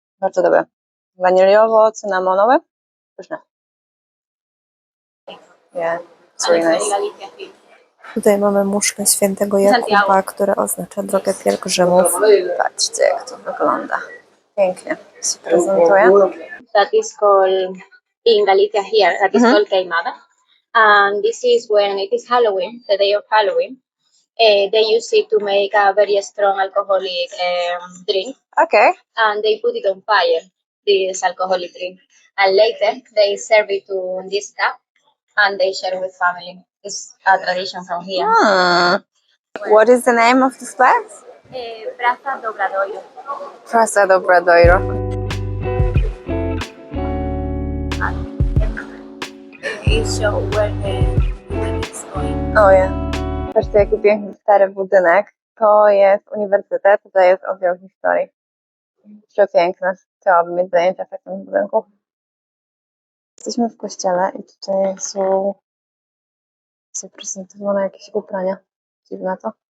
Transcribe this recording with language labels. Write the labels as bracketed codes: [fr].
[pl] Bardzo dobre. Waniliowo-cynamonowy. Pyszne. [en] Yeah, it's very nice. [pl] Tutaj mamy muszlę świętego Jakuba, która oznacza drogę pielgrzymów. Patrzcie, jak to wygląda. Pięknie się prezentuje. [en] That is called in Galicia here. That is called queimada, and this is when it is Halloween, the day of Halloween. They use it to make a very strong alcoholic drink, Okay. and they put it on fire. This alcoholic drink, and later they serve it to this cup, and they share with family. It's a tradition from here. What is the name of this place? Praza do Obradoiro. Praça do Obradoiro. It shows where the is going. [pl] O ja. Patrzcie, jaki piękny stary budynek. To jest uniwersytet, to jest oddział historii. Przepiękne. Chciałabym mieć zajęcia w takim budynku. Jesteśmy w kościele i tutaj są prezentowane jakieś ubrania. Dziwne to.